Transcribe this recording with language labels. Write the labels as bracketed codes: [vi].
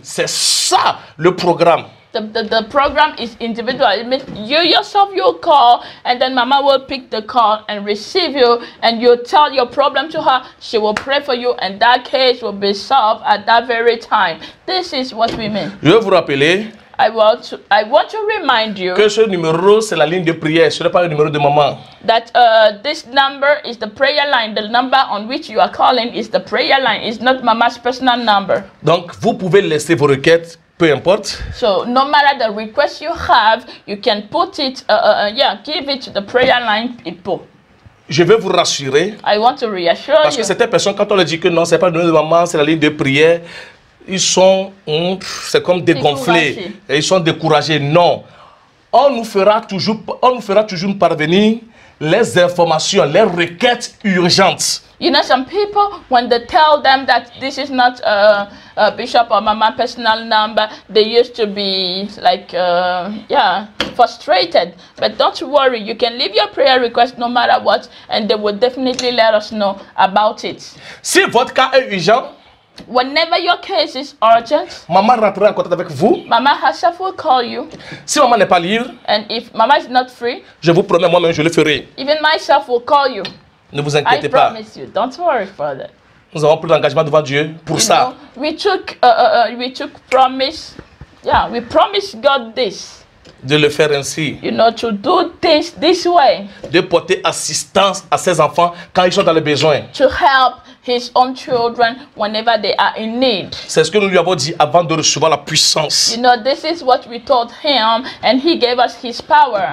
[fr] C'est ça le programme. [en] The program is individual. It means you yourself you'll call and then Mama will pick the call and receive you and you tell your problem to her. She will pray for you and that case will be solved at that very time. This is what we mean. [fr] Je vais vous rappeler [en] I want to remind you [fr] que ce numéro c'est la ligne de prière, ce n'est pas le numéro de maman. [en] that this number is the prayer line. The number on which you are calling is the prayer line. It's not Mama's personal number. [fr] Donc vous pouvez laisser vos requêtes, peu importe. [en] So no matter the request you have, you can put it, give it to the prayer line people. [fr] Je vais vous rassurer [en] I want to reassure [fr] parce [en] you. [fr] que certaines personnes, quand on leur dit que non, c'est pas le numéro de maman, c'est la ligne de prière, ils sont, c'est comme dégonflés, Découragés. et ils sont découragés. Non, on nous fera toujours parvenir les informations, les requêtes urgentes. [en] You know, some people, when they tell them that this is not a Bishop or Mama personal number, they used to be like, frustrated. But don't worry, you can leave your prayer request no matter what, and they will definitely let us know about it. [fr] Si votre cas est urgent, [en] Whenever your case is urgent, [fr] maman rentrera en contact avec vous. [en] Mama herself will call you. [fr] Si maman n'est pas libre, [en] And if Mama is not free, [fr] je vous promets, moi-même, je le ferai. [en] even myself will call you. [fr] Ne vous [en] I [fr] inquiétez pas. [en] promise you. Don't worry for that. [fr] Nous avons pris l'engagement devant Dieu pour [en] You [fr] ça. [en] know, we took promise. Yeah, we promised God this. [fr] De le faire ainsi. [en] You know, to do things this way. [fr] De porter assistance à ses enfants quand ils sont dans le besoin. [en] To help his own children whenever they are in need. [fr] C'est ce que nous lui avons dit avant de recevoir la puissance. [en] You know, this is what we told him, and he gave us his power.